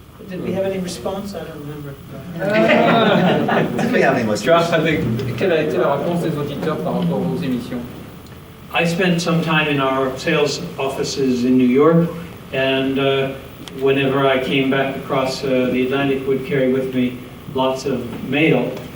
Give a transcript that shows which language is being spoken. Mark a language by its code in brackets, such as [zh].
[en] Did we have any response? I don't remember. Did we have any listeners? Josh, I think. [fr] Quelle a été la réponse des auditeurs par rapport aux émissions? [en] I spent some time in our sales offices in New York, and whenever I came back across the Atlantic, would carry with me lots of mail.